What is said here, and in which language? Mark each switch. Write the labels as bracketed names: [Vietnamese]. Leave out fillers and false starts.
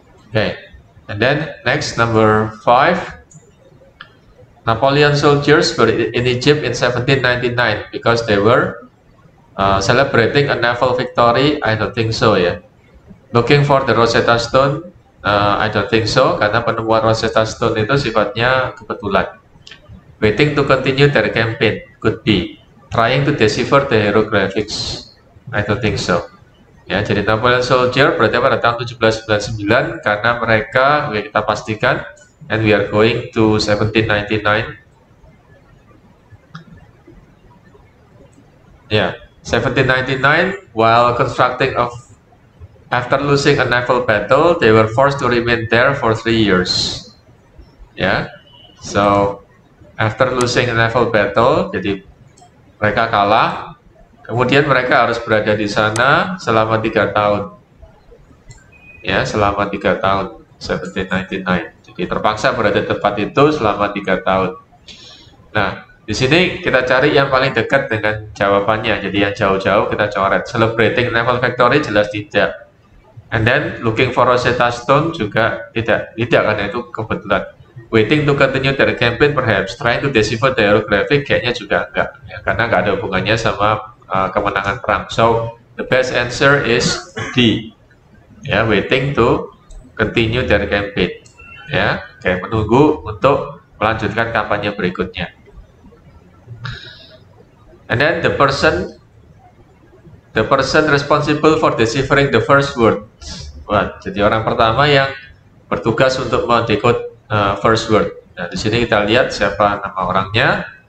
[English] Okay, and then next, number 5. Napoleon soldiers were in Egypt in 1799 because they were celebrating a naval victory. I don't think so ya. Looking for the Rosetta Stone. I don't think so, [Indonesian] karena penemuan Rosetta Stone itu sifatnya kebetulan. [English] Waiting to continue their campaign could be trying to decipher the hieroglyphics. I don't think so. [Indonesian] Ya, jadi Napoleon soldier berarti pada tahun 1799 karena mereka, kita pastikan. [English] And we are going to 1799. Yeah, 1799. While constructing after losing a naval battle, they were forced to remain there for 3 years. Yeah, so after losing a naval battle, [Indonesian] jadi mereka kalah. Kemudian mereka harus berada di sana selama 3 tahun. Ya, selama 3 tahun. 1799. Jadi terpaksa berada di tempat itu selama 3 tahun. Nah, di sini kita cari yang paling dekat dengan jawabannya. Jadi yang jauh-jauh kita coret. [English] Celebrating naval victory [Indonesian] jelas tidak. [English] And then looking for Rosetta Stone [Indonesian] juga tidak karena itu kebetulan. [English] Waiting to continue their campaign perhaps. Trying to decipher the hieroglyphic [Indonesian] kayaknya juga enggak. Ya, karena nggak ada hubungannya sama kemenangan perang. [English] So the best answer is D. Ya, waiting to continue their campaign. [Indonesian] Ya, kayak menunggu untuk melanjutkan kampanye berikutnya. [English] And then the person responsible for deciphering the first word. [Indonesian] Wah, jadi orang pertama yang bertugas untuk mendekode [English] first word. [Indonesian] Nah, di sini kita lihat siapa nama orangnya.